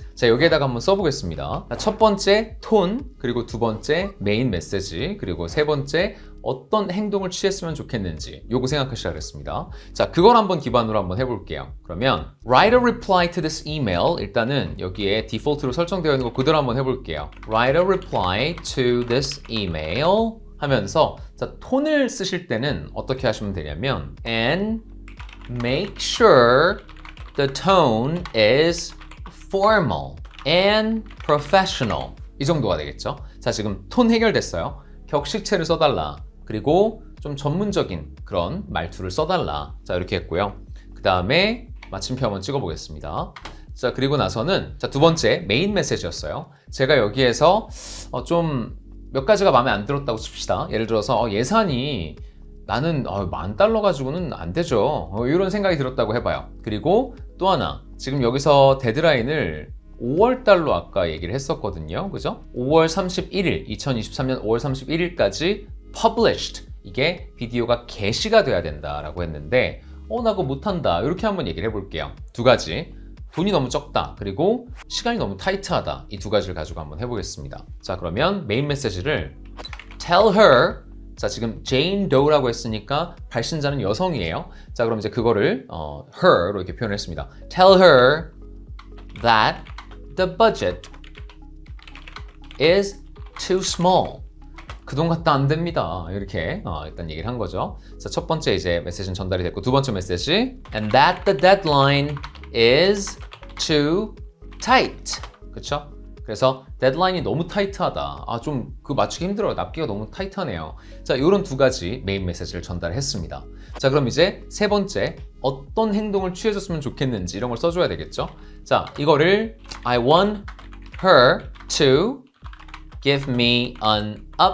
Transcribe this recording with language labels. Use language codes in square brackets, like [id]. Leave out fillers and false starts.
[ko] 자, 여기에다가 한번 써보겠습니다. 자, 첫 번째 톤, 그리고 두 번째 메인 메시지, 그리고 세 번째 어떤 행동을 취했으면 좋겠는지 요거 생각하시라 그랬습니다. 자, 그걸 한번 기반으로 한번 해볼게요. 그러면 [en] Write a reply to this email [ko] 일단은 여기에 디폴트로 설정되어 있는 거 그대로 한번 해볼게요. [en] Write a reply to this email [ko] 하면서 자, 톤을 쓰실 때는 어떻게 하시면 되냐면 [en] and make sure the tone is formal and professional [ko] 이 정도가 되겠죠. 자, 지금 톤 해결됐어요. 격식체를 써달라. 그리고 좀 전문적인 그런 말투를 써달라. 자, 이렇게 했고요. 그 다음에 마침표 한번 찍어보겠습니다. 자, 그리고 나서는 자, 두 번째 메인 메시지였어요. 제가 여기에서 좀 몇 가지가 마음에 안 들었다고 칩시다. 예를 들어서 예산이 나는 $10,000 가지고는 안 되죠. 이런 생각이 들었다고 해봐요. 그리고 또 하나 지금 여기서 데드라인을 5월달로 아까 얘기를 했었거든요. 그죠? 5월 31일, 2023년 5월 31일까지 published. 이게 비디오가 게시가 돼야 된다라고 했는데 나 그거 못한다. 이렇게 한번 얘기를 해볼게요. 두 가지. 돈이 너무 적다. 그리고 시간이 너무 타이트하다. 이 두 가지를 가지고 한번 해보겠습니다. 자, 그러면 메인 메시지를 [en] tell her [ko] 자, 지금 Jane Doe라고 했으니까 발신자는 여성이에요. 자, 그럼 이제 그거를 her로 이렇게 표현했습니다. [en] Tell her that the budget is too small. [ko] 그 돈 갖다 안 됩니다. 이렇게 일단 얘기를 한 거죠. 자, 첫 번째 이제 메시지는 전달이 됐고 두 번째 메시지 [en] and that the deadline is too tight. [ko] 그쵸? 그래서 데드라인이 너무 타이트하다. 좀 그 맞추기 힘들어요. 납기가 너무 타이트하네요. 자, 이런 두 가지 메인 메시지를 전달했습니다. 자, 그럼 이제 세 번째 어떤 행동을 취해줬으면 좋겠는지 이런 걸 써줘야 되겠죠? 자, 이거를 [en] I want her to give me an